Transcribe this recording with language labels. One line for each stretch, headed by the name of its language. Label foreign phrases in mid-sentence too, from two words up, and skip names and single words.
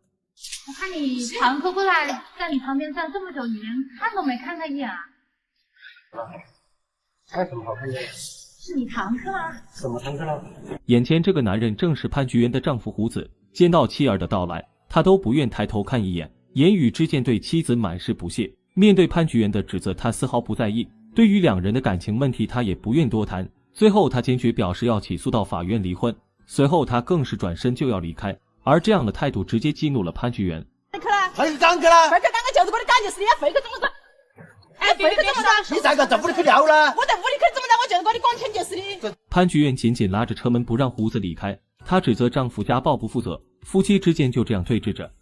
Chinese: 我看你堂客過來在你旁邊站這麼久，你連看都沒看他一眼啊？看什麼好看的？是你堂客啊？什麼堂客了？眼前這個男人正是潘菊元的丈夫胡子。見到妻兒的到來，他都不願抬頭看一眼，言語之間對妻子滿是不屑。面對潘菊元的指責，他絲毫不在意。對於兩人的感情問題，他也不願多談。最後他堅決表示要起訴到法院離婚。隨後他更是轉身就要離開，而這樣的態度直接激怒了潘菊元。回去崗去了？回去崗就是我的崗，就是你要回去怎麼着？哎，回去怎麼着？你在個屋裡去聊了？我在屋裡去怎麼着？我就是我的工錢就是的。潘菊元緊緊拉着車門不讓胡子離開，她指責丈夫家暴不負責，夫妻之間就這樣對峙着。